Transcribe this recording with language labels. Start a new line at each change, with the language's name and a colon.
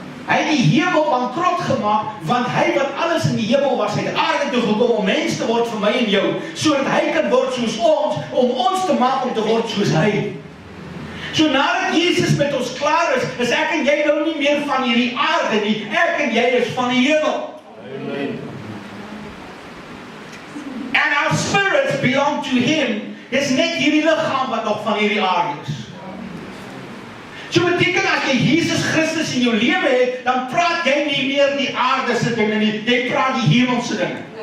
Afrikaans: Hy het die hemel bankrot gemaak, want hy wat alles in die hemel was, hy het aarde toe gekom om mens te word vir my en jou, sodat hy kan word soos ons, om ons te maak om te word soos hy. So nadat Jesus met ons klaar is ek en jy nou nie meer van hierdie aarde nie, ek en jy is van die hemel. Amen.
English: And our spirits belong to him.
Afrikaans: Dis net hierdie liggaam wat nog van hierdie aarde is. So beteken as jy Jesus Christus in jou lewe het, dan praat jy nie meer die aardse dinge nie, jy praat die hemelse dinge.